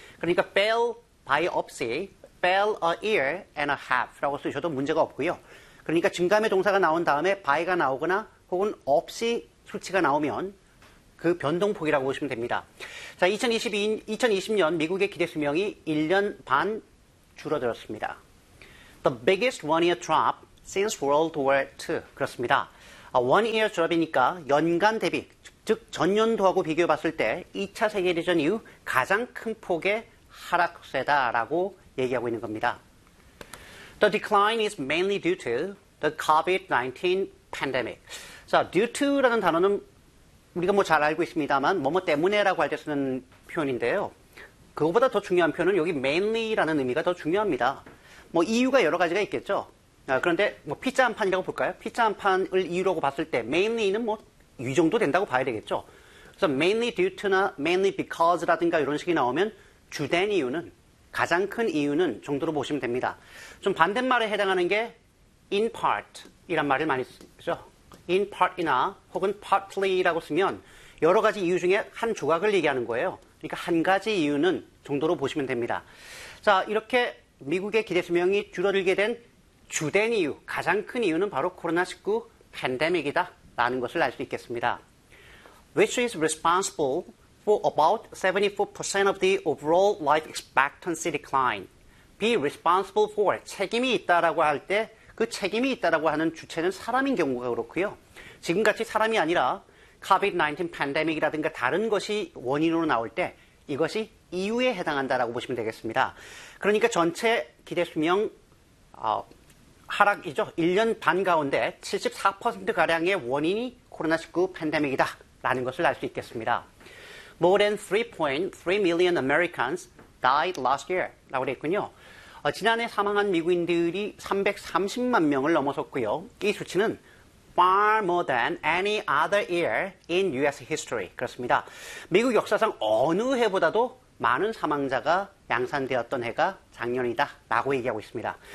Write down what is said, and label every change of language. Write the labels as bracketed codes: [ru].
[ko] 그러니까 [en] fell by opsy, fell a year and a half [ko] 라고 쓰셔도 문제가 없고요. 그러니까 증감의 동사가 나온 다음에 by가 나오거나 혹은 opsy 수치가 나오면 그 변동폭이라고 보시면 됩니다. 자, 2020년 미국의 기대수명이 1년 반 줄어들었습니다. [en] The biggest one-year drop since World War II. [ko] 그렇습니다. One-year drop이니까 연간 대비, 즉 전년도하고 비교해봤을 때 2차 세계대전 이후 가장 큰 폭의 하락세다라고 얘기하고 있는 겁니다. [en] The decline is mainly due to the COVID-19 pandemic. [ko] 자, due to라는 단어는 우리가 뭐 잘 알고 있습니다만 뭐뭐 때문에라고 할 때 쓰는 표현인데요. 그거보다 더 중요한 표현은 여기 mainly라는 의미가 더 중요합니다. 뭐 이유가 여러 가지가 있겠죠. 그런데 뭐 피자 한 판이라고 볼까요? 피자 한 판을 이유라고 봤을 때 mainly는 뭐 이 정도 된다고 봐야 되겠죠. 그래서 mainly due to나 mainly because라든가 이런 식이 나오면 주된 이유는, 가장 큰 이유는 정도로 보시면 됩니다. 좀 반대말에 해당하는 게 in part이란 말을 많이 쓰죠. In part이나 혹은 partly라고 쓰면 여러 가지 이유 중에 한 조각을 얘기하는 거예요. 그러니까 한 가지 이유는 정도로 보시면 됩니다. 자, 이렇게 미국의 기대수명이 줄어들게 된 주된 이유, 가장 큰 이유는 바로 코로나19 팬데믹이다라는 것을 알 수 있겠습니다. [en] Which is responsible for about 74% of the overall life expectancy decline. Be responsible for, [ko] 책임이 있다라고 할 때 그 책임이 있다라고 하는 주체는 사람인 경우가 그렇고요. 지금같이 사람이 아니라 COVID-19 팬데믹이라든가 다른 것이 원인으로 나올 때 이것이 이유에 해당한다라고 보시면 되겠습니다. 그러니까 전체 기대 수명 하락이죠. 1년 반 가운데 74%가량의 원인이 코로나19 팬데믹이다라는 것을 알 수 있겠습니다. [en] More than 3.3 million Americans died last year [ko] 라고 했군요. 지난해 사망한 미국인들이 330만 명을 넘어섰고요. 이 수치는 [en] far more than any other year in US history. [ko] 그렇습니다. 미국 역사상 어느 해보다도 많은 사망자가 양산되었던 해가 작년이다 라고 얘기하고 있습니다.